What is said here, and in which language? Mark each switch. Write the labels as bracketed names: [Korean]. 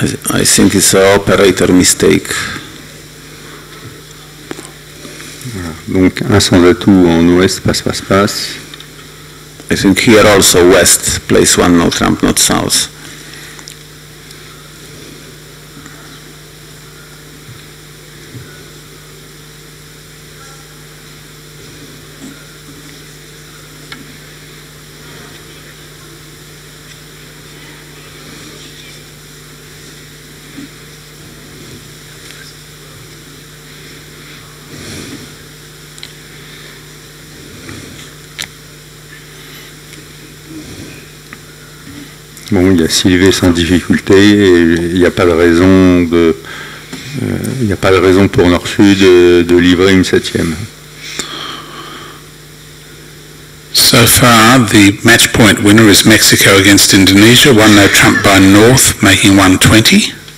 [English] I think it's an operator mistake. [French] Voilà. Donc un sans atout en ouest, passe. [English] I think here also West plays 1 no trump, not South. [French] Bon, il a Sylvé sans difficulté et il n'y a pas de raison pour Nord-Sud de livrer une 7e. [English] So far, the match point winner is Mexico against Indonesia, 1-0 trump by North, making 120.